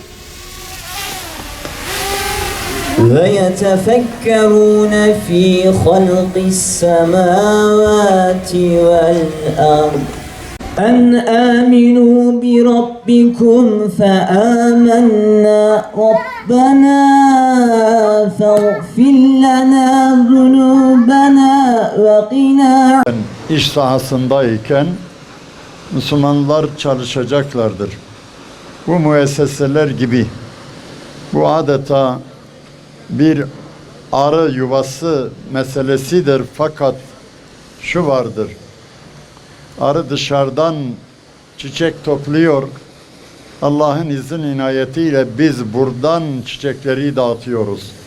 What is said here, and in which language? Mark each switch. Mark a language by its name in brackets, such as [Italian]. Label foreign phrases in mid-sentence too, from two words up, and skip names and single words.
[Arabic] ويتفكرون في خلق السماوات والأرض أن آمنوا بربكم فآمنا ربنا فاغفر لنا ذنوبنا وقنا. [Turkish] İş sahasındayken Müslümanlar çalışacaklardır. Bu müesseseler gibi bu adeta bir arı yuvası meselesidir, fakat şu vardır: arı dışarıdan çiçek topluyor, Allah'ın izin inayetiyle biz buradan çiçekleri dağıtıyoruz.